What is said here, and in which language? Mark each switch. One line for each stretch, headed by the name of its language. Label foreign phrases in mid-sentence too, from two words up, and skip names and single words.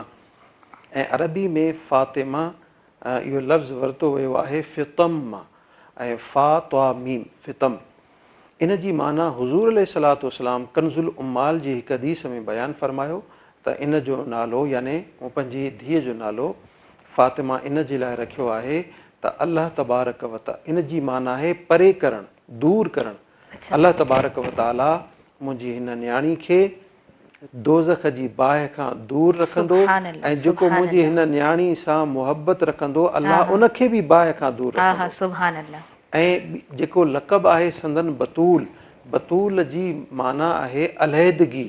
Sindhi: ऐं अरबी में फ़ातिमा इहो लफ़्ज़ वरितो वियो आहे फ़ितम मां, ऐं फ़ा त्वा मीम फ़ितम। इन जी माना हुज़ूर
Arabic: عليه الصلاة والسلام
Sindhi: कंज़ुल उम्माल जी हिकु हदीस में बयानु फरमायो त इन जो नालो, याने मूं पंहिंजी धीअ जो नालो फ़ातिमा इन जे लाइ रखियो आहे त
Arabic: الله تبارك وتعالى,
Sindhi: इन जी माना आहे परे करणु, दूर करणु।
Arabic: الله تبارك وتعالى
Sindhi: मुंहिंजी हिन न्याणी खे दोज़ख जी बाहि खां दूर रखंदो सुभानअल्लाह, ऐं जेको मुंहिंजी हिन न्याणी सां मुहबत रखंदो अलाह उनखे बि बाहि खां दूर हा रखंदो।
Arabic: हा سبحان الله.
Sindhi: ऐं जेको लक़ब आहे संदन बतूल, बतूल जी माना आहे अलहदगी।